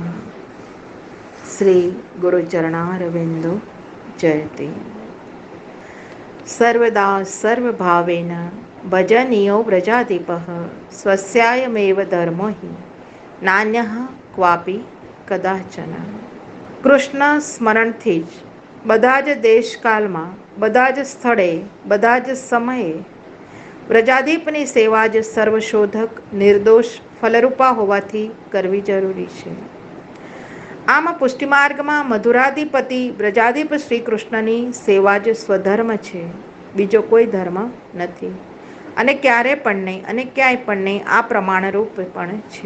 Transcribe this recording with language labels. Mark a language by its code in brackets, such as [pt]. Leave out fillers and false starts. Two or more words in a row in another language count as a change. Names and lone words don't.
[sa] श्री गुरुचरणारविन्दो जयते। सर्वदा सर्वभावेन भजनीयो व्रजाधिपः स्वस्यायमेव धर्मो हि नान्यः क्वापि कदाचन। [gu] કૃષ્ણ સ્મરણથી જ બધા જ દેશકાલમાં, બધા જ સ્થળે, બધા જ સમયે વ્રજાધીપની સેવા જ સર્વશોધક, નિર્દોષ, ફલરૂપા હોવાથી કરવી જરૂરી છે. આમ પુષ્ટિમાર્ગમાં મધુરાધિપતિ વ્રજાધીપ શ્રી કૃષ્ણની સેવા જ સ્વધર્મ છે, બીજો કોઈ ધર્મ નથી અને ક્યારે પણ નહીં અને ક્યાંય પણ નહીં આ પ્રમાણરૂપ પણ છે.